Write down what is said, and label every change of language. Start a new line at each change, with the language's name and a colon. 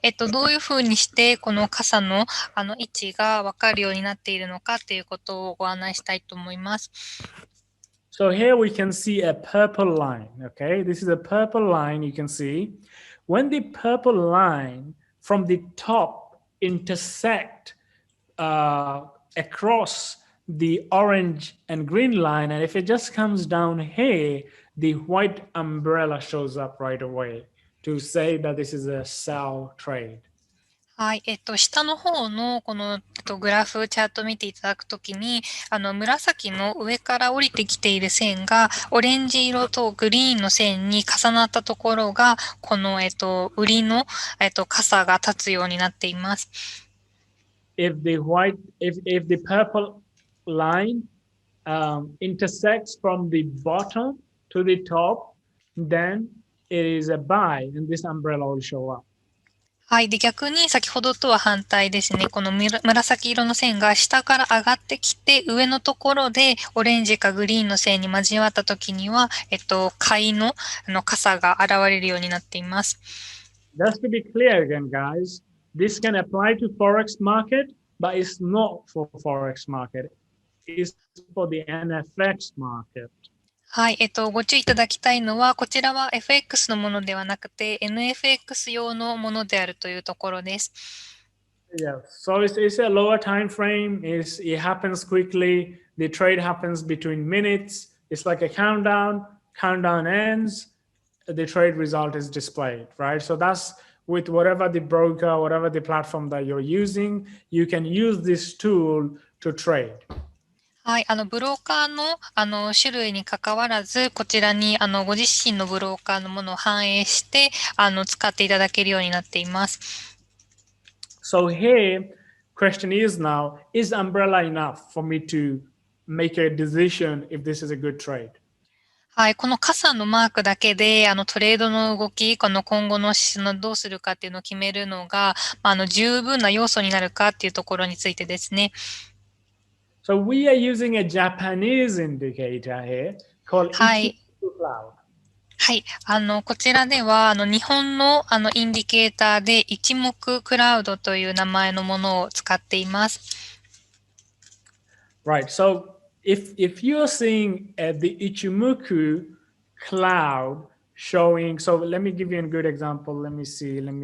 Japanese: どういうふうにして、この傘の、位置がわかるようになっているのかっていうことをご案内したいと思います。
English: So here we can see a purple line, okay? This is a purple line you can see. When the purple line from the top intersect across the orange and green line, and if it just comes down here, the white umbrella shows up right away to say that this is a sell trade.
Japanese: はい。下の方の、この、グラフ、チャート見ていただくときに、紫の上から降りてきている線が、オレンジ色とグリーンの線に重なったところが、この、売りの、傘が立つようになっています。
English: If the purple line intersects from the bottom to the top, then it is a buy, and this umbrella will show up.
Japanese: はい。で、逆に先ほどとは反対ですね。この紫色の線が下から上がってきて、上のところでオレンジかグリーンの線に交わったときには、買いの傘が現れるようになっています。
English: Just to be clear again, guys, this can apply to Forex market, but it's not for Forex market. It's for the NFX market.
Japanese: はい。ご注意いただきたいのは、こちらは FX のものではなくて、NFX 用のものであるというところです。
English: Yeah, so it's a lower time frame. It happens quickly. The trade happens between minutes. It's like a countdown. Countdown ends. The trade result is displayed, right? So that's with whatever the broker, whatever the platform that you're using, you can use this tool to trade.
Japanese: はい。ブローカーの、種類に関わらず、こちらに、ご自身のブローカーのものを反映して、使っていただけるようになっています。
English: So here, question is now, is umbrella enough for me to make a decision if this is a good trade?
Japanese: はい。この傘のマークだけで、トレードの動き、この今後のどうするかっていうのを決めるのが、十分な要素になるかっていうところについてですね。
English: So we are using a Japanese indicator here called
Japanese: はい。
English: Cloud.
Japanese: はい。こちらでは、日本の、インディケーターで、一目クラウドという名前のものを使っています。
English: Right. So if you're seeing the Ichimoku cloud showing, so let me give you a good example. Let me see.